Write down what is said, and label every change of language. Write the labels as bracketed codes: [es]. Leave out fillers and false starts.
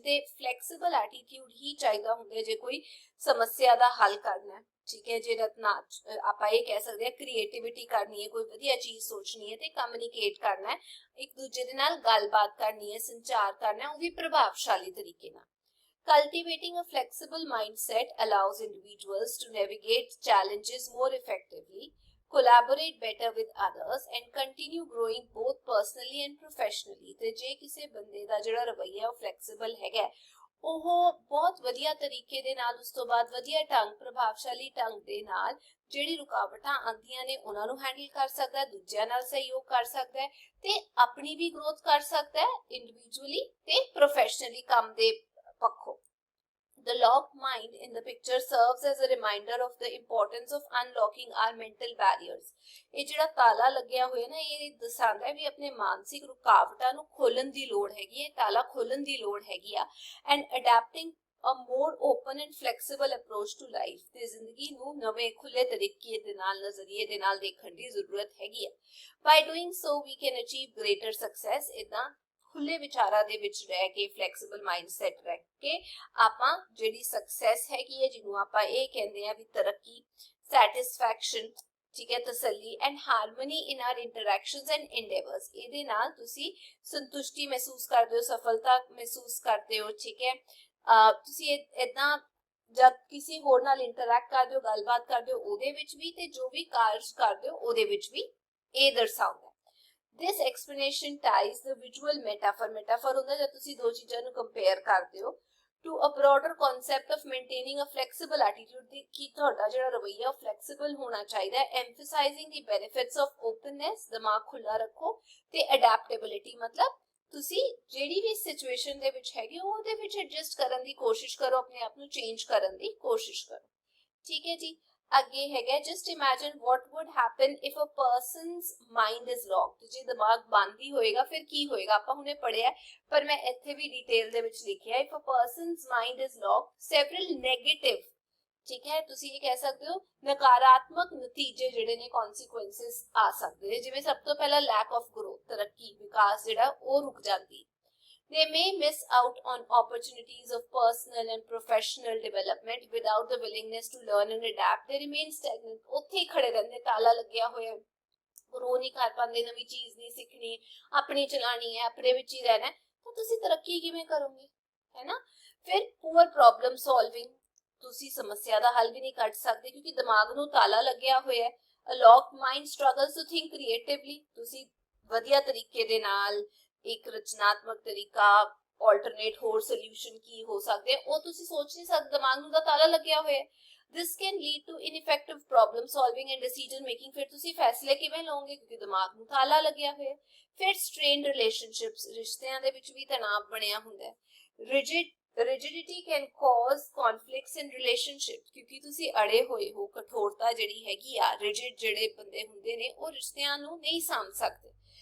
[pa] ਤੇ flexible attitude ਹੀ ਚਾਹੀਦਾ ਹੁੰਦਾ ਜੇ ਕੋਈ ਸਮੱਸਿਆ ਦਾ ਹੱਲ ਕਰਨਾ ਹੈ। ਠੀਕ ਹੈ, ਜੇ ਰਤਨਾ ਆਪਾਂ ਇਹ ਕਹਿ ਸਕਦੇ ਹਾਂ ਕ੍ਰੀਏਟੀਵਿਟੀ ਕਰਨੀ ਹੈ, ਕੋਈ ਵਧੀਆ ਚੀਜ਼ ਸੋਚਣੀ ਹੈ ਤੇ ਕਮਿਊਨੀਕੇਟ ਕਰਨਾ ਹੈ, ਇੱਕ ਦੂਜੇ ਦੇ ਨਾਲ ਗੱਲਬਾਤ ਕਰਨੀ ਹੈ, ਸੰਚਾਰ ਕਰਨਾ ਹੈ, ਉਹ ਵੀ ਪ੍ਰਭਾਵਸ਼ਾਲੀ ਤਰੀਕੇ ਨਾਲ। [en] Cultivating a flexible mindset allows individuals to navigate challenges more effectively, collaborate better with others and continue growing both personally and professionally। [pa] ਤੇ ਜੇ ਕਿਸੇ ਬੰਦੇ ਦਾ ਜਿਹੜਾ ਰਵੱਈਆ ਉਹ ਫਲੈਕਸੀਬਲ ਹੈਗਾ, ਉਹ ਬਹੁਤ ਵਧੀਆ ਤਰੀਕੇ ਦੇ ਨਾਲ, ਉਸ ਤੋਂ ਬਾਅਦ ਵਧੀਆ ਢੰਗ, ਪ੍ਰਭਾਵਸ਼ਾਲੀ ਢੰਗ ਦੇ ਨਾਲ ਜਿਹੜੀ ਰੁਕਾਵਟਾਂ ਆਉਂਦੀਆਂ ਨੇ ਉਹਨਾਂ ਨੂੰ ਹੈਂਡਲ ਕਰ ਸਕਦਾ ਹੈ, ਦੂਜਿਆਂ ਨਾਲ ਸਹਿਯੋਗ ਕਰ ਸਕਦਾ ਹੈ ਤੇ ਆਪਣੀ ਵੀ ਗਰੋਥ ਕਰ ਸਕਦਾ ਹੈ ਇੰਡੀਵਿਜੂਅਲੀ ਤੇ ਪ੍ਰੋਫੈਸ਼ਨਲੀ ਕੰਮ ਦੇ ਪੱਖੋਂ। [en] The locked mind in the picture serves as a reminder of the importance of unlocking our mental barriers। [pa] ਇਹ ਜਿਹੜਾ ਤਾਲਾ ਲੱਗਿਆ ਹੋਇਆ ਨਾ, ਇਹ ਦਰਸਾਉਂਦਾ ਹੈ ਵੀ ਆਪਣੇ ਮਾਨਸਿਕ ਰੁਕਾਵਟਾਂ ਨੂੰ ਖੋਲਣ ਦੀ ਲੋੜ ਹੈਗੀ ਹੈ, ਤਾਲਾ ਖੋਲਣ ਦੀ ਲੋੜ ਹੈਗੀ ਆ। [en] and adapting a more open and flexible approach to life। [pa] ਤੇ ਜ਼ਿੰਦਗੀ ਨੂੰ ਨਵੇਂ ਖੁੱਲੇ ਤਰੀਕੇ ਦੇ ਨਾਲ, ਨਜ਼ਰੀਏ ਦੇ ਨਾਲ ਦੇਖਣ ਦੀ ਜ਼ਰੂਰਤ ਹੈਗੀ ਹੈ। [en] by doing so we can achieve greater success। [pa] ਇਦਾਂ ਖੁੱਲੇ ਵਿਚਾਰਾਂ ਦੇ ਵਿੱਚ ਰਹਿ ਕੇ, ਫਲੈਕਸੀਬਲ ਮਾਈਂਡਸੈਟ ਰਹਿ ਕੇ ਆਪਾਂ ਜਿਹੜੀ ਸਕਸੈਸ ਹੈਗੀ ਹੈ, ਜਿਹਨੂੰ ਆਪਾਂ ਇਹ ਕਹਿੰਦੇ ਆ ਵੀ ਤਰੱਕੀ, ਸੈਟਿਸਫੈਕਸ਼ਨ, ਠੀਕ ਹੈ, ਤਸੱਲੀ [en] and harmony in our interactions and endeavours, [pa] ਇਹਦੇ ਨਾਲ ਤੁਸੀਂ ਸੰਤੁਸ਼ਟੀ ਮਹਿਸੂਸ ਕਰਦੇ ਹੋ, ਸਫਲਤਾ ਮਹਿਸੂਸ ਕਰਦੇ ਹੋ। ਠੀਕ ਹੈ, ਤੁਸੀਂ ਇਦਾਂ ਜਦ ਕਿਸੇ ਹੋਰ ਨਾਲ ਇੰਟਰੈਕਟ ਕਰਦੇ ਹੋ, ਗੱਲਬਾਤ ਕਰਦੇ ਹੋ, ਉਹਦੇ ਵਿੱਚ ਵੀ ਤੇ ਜੋ ਵੀ ਕਾਰਜ ਕਰਦੇ ਹੋ ਉਹਦੇ ਵਿੱਚ ਵੀ ਇਹ ਦਰਸਾਉਂਦਾ। [en] This explanation ties the visual metaphor, metaphor [pa] ਹੁੰਦਾ ਜਦ ਤੁਸੀਂ ਦੋ ਚੀਜ਼ਾਂ ਨੂੰ ਕੰਪੇਅਰ ਕਰਦੇ ਹੋ, [en] to a broader concept of maintaining a flexible attitude, [pa] ਕਿ ਤੁਹਾਡਾ ਜਿਹੜਾ ਰਵੱਈਆ ਫਲੈਕਸੀਬਲ ਹੋਣਾ ਚਾਹੀਦਾ ਹੈ, [en] emphasizing the benefits of openness, [pa] ਦਿਮਾਗ ਖੁੱਲਾ ਰੱਖੋ, ਤੇ adaptability, ਮਤਲਬ ਤੁਸੀਂ ਜਿਹੜੀ ਵੀ ਸਿਚੁਏਸ਼ਨ ਦੇ ਵਿੱਚ ਹੈਗੇ ਹੋ ਉਹਦੇ ਵਿੱਚ ਐਡਜਸਟ ਕਰਨ ਦੀ ਕੋਸ਼ਿਸ਼ ਕਰੋ, ਆਪਣੇ ਆਪ ਨੂੰ ਚੇਂਜ ਕਰਨ ਦੀ ਕੋਸ਼ਿਸ਼ ਕਰੋ। ਠੀਕ ਹੈ ਜੀ, ਅੱਗੇ ਹੈਗਾ [en] just imagine what would happen if a person's mind is locked। [pa] ਜੇ ਦਿਮਾਗ ਬੰਦ ਹੀ ਹੋਏਗਾ ਫਿਰ ਕੀ ਹੋਏਗਾ, ਆਪਾਂ ਹੁਣੇ ਪੜਿਆ ਪਰ ਮੈਂ ਇੱਥੇ ਵੀ ਡਿਟੇਲ ਦੇ ਵਿੱਚ ਲਿਖਿਆ [en] if a person's mind is locked several negative, [pa] ਠੀਕ ਹੈ, ਤੁਸੀਂ ਇਹ ਕਹਿ ਸਕਦੇ ਹੋ ਨਕਾਰਾਤਮਕ ਨਤੀਜੇ ਜਿਹੜੇ ਨੇ, consequences ਆ ਸਕਦੇ ਨੇ। ਜਿਵੇਂ ਸਭ ਤੋਂ ਪਹਿਲਾਂ [en] lack of growth, [pa] ਤਰੱਕੀ, ਵਿਕਾਸ ਜਿਹੜਾ ਉਹ ਰੁਕ ਜਾਂਦੀ। [en] They may miss out on opportunities of personal and professional development without the willingness to learn and adapt। They remain stagnant, [pa] ਉੱਥੇ ਹੀ ਖੜੇ ਰਹਿੰਦੇ, ਤਾਲਾ ਲੱਗਿਆ ਹੋਇਆ, ਗਰੋ ਨਹੀਂ ਕਰ ਪਾਉਂਦੇ, ਨਵੀਂ ਚੀਜ਼ ਨਹੀਂ ਸਿੱਖਣੀ, ਆਪਣੀ ਚਲਾਣੀ ਹੈ, ਆਪਣੇ ਵਿੱਚ ਹੀ ਰਹਿਣਾ, ਤਾਂ ਤੁਸੀਂ ਤਰੱਕੀ ਕਿਵੇਂ ਕਰੋਗੇ, ਹੈ ਨਾ। ਫਿਰ ਪੂਅਰ ਪ੍ਰੋਬਲਮ ਸੋਲਵਿੰਗ, ਤੁਸੀਂ ਸਮੱਸਿਆ ਦਾ ਹੱਲ ਵੀ ਨਹੀਂ ਕੱਢ ਸਕਦੇ ਕਿਉਂਕਿ ਦਿਮਾਗ ਨੂੰ ਤਾਲਾ ਲੱਗਿਆ ਹੋਇਆ ਹੈ। [en] A locked mind struggles to think creatively, [pa] ਤੁਸੀਂ ਵਧੀਆ ਤਰੀਕੇ ਦੇ ਨਾਲ ਇੱਕ ਰਚਨਾਤਮਕ ਤਰੀਕਾ, ਆਲਟਰਨੇਟ ਹੋਰ ਸੋਲੂਸ਼ਨ ਕੀ ਹੋ ਸਕਦੇ ਉਹ ਤੁਸੀਂ ਸੋਚ ਨਹੀਂ ਸਕਦੇ, ਦਿਮਾਗ ਨੂੰ ਤਾਂ ਤਾਲਾ ਲੱਗਿਆ ਹੋਇਆ। [en] This can lead to ineffective problem solving and decision making। [pa] ਫਿਰ ਤੁਸੀਂ ਫੈਸਲੇ ਕਿਵੇਂ ਲਓਗੇ ਕਿਉਂਕਿ ਦਿਮਾਗ ਨੂੰ ਤਾਲਾ ਲੱਗਿਆ ਹੋਇਆ। ਫਿਰ [en] strained relationships, [pa] ਰਿਸ਼ਤਿਆਂ ਦੇ ਵਿੱਚ ਵੀ ਤਣਾਅ ਬਣਿਆ ਹੁੰਦਾ ਹੈ। [en] Rigidity can cause conflicts in relationships, [pa] ਕਿਉਂਕਿ ਤੁਸੀਂ ਅੜੇ ਹੋਏ ਹੋ, ਕਠੋਰਤਾ ਜਿਹੜੀ ਹੈਗੀ ਆ, rigid ਜਿਹੜੇ ਬੰਦੇ ਹੁੰਦੇ ਨੇ ਉਹ ਰਿਸ਼ਤਿਆਂ ਨੂੰ ਨਹੀਂ ਸਾਂਭ ਸਕਦੇ।